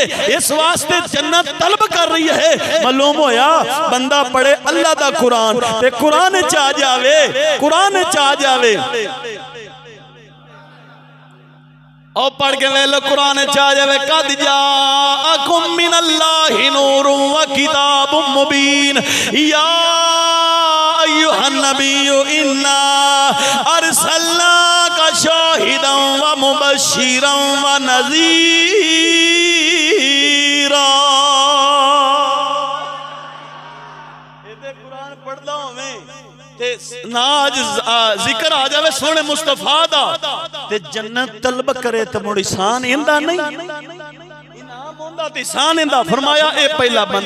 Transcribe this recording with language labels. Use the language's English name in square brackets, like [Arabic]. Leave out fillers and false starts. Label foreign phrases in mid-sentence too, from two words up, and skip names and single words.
[Urdu] اس واسطے جنت طلب کر رہی ہے. [Punjabi] معلوم ہویا بندہ پڑھے اللہ دا قرآن تے قرآن چ آ جاوے، قرآن چ آ جاوے اور پڑھ کے ویلو قرآن چ آ جاوے [Arabic] قد جاءكم من الله نور وكتاب مبين يا أيها النبي إنا أرسلناك شاهدا ومبشرا ونذيرا. [Punjabi] قرآن پڑھدا ہووے تے ناز ذکر آ جاوے سوہنے مصطفیٰ دا تے جنت طلب کرے تے مڑ احسان اندا نہیں، انعام ہوندا تے احسان اندا. فرمایا اے پہلا بندہ.